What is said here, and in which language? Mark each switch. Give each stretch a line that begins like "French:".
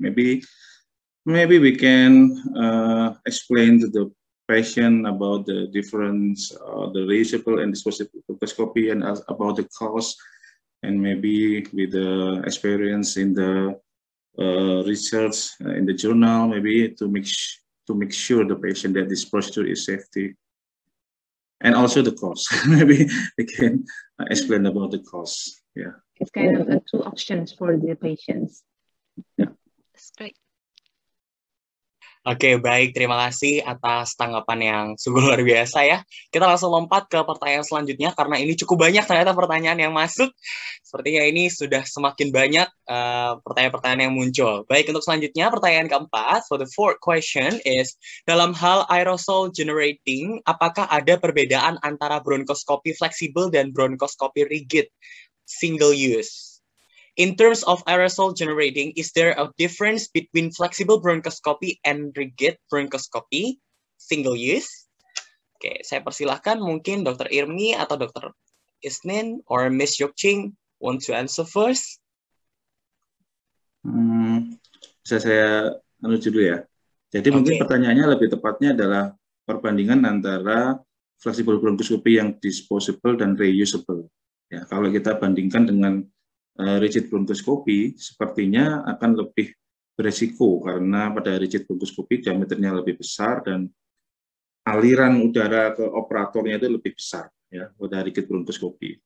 English: Maybe we can explain to the patient about the difference, the reusable and disposable bronchoscopy, and about the cost, and maybe with the experience in the research in the journal, maybe to make sure the patient that this procedure is safety, and also the cost. Maybe we can explain about the cost. Yeah, it's kind of two options for the patients. Yeah, that's great.
Indonesian: Oke, baik. Terima kasih atas tanggapan yang sungguh luar biasa ya. Kita langsung lompat ke pertanyaan selanjutnya, karena ini cukup banyak ternyata pertanyaan yang masuk. Sepertinya ini sudah semakin banyak pertanyaan-pertanyaan yang muncul. Baik, untuk selanjutnya, pertanyaan keempat,
English: for the fourth question is,
Indonesian: dalam hal aerosol generating, apakah ada perbedaan antara bronkoskopi fleksibel dan bronkoskopi rigid, single use?
English: In terms of aerosol generating, is there a difference between flexible bronchoscopy and rigid bronchoscopy, single use?
Indonesian: Oke, saya persilahkan mungkin Dr. Irmi atau Dr. Isnain or Miss Yok Ching
English: want to answer first.
Indonesian: Bisa saya menuju dulu ya. Jadi mungkin pertanyaannya lebih tepatnya adalah perbandingan antara flexible bronchoscopy yang disposable dan reusable. Ya, kalau kita bandingkan dengan rigid bronchoscopy, sepertinya akan lebih beresiko, karena pada rigid bronchoscopy diameternya lebih besar dan aliran udara ke operatornya itu lebih besar, ya, pada rigid bronchoscopy.